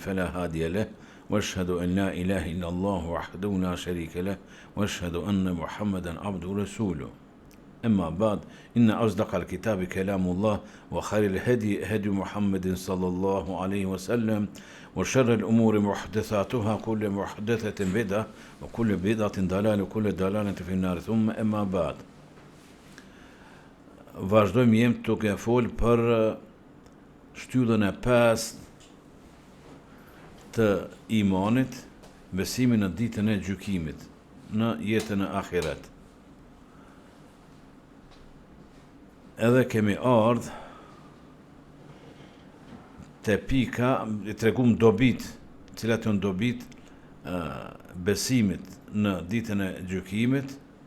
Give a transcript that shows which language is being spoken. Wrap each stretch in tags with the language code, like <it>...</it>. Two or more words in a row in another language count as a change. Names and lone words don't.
<ar>فلا هادي له واشهد أن لا إله إلا الله وحده لا شريك له واشهد أن محمدا عبده ورسوله أما بعد إن أصدق الكتاب كلام الله وخير الهدي هدي محمد صلى الله عليه وسلم وشر الأمور محدثاتها كل محدثة بدعة وكل بدعة ضلالة وكل ضلالة في النار ثم أما بعد</ar> <sq>vazhdojmë jemi duke fol për shtyllën e pestë të imanit, besimin në ditën e gjykimit, në jetën e ahiret. Edhe kemi ardhur te pika, i tregum dobit, cilat janë dobit besimit në ditën e gjykimit.</sq>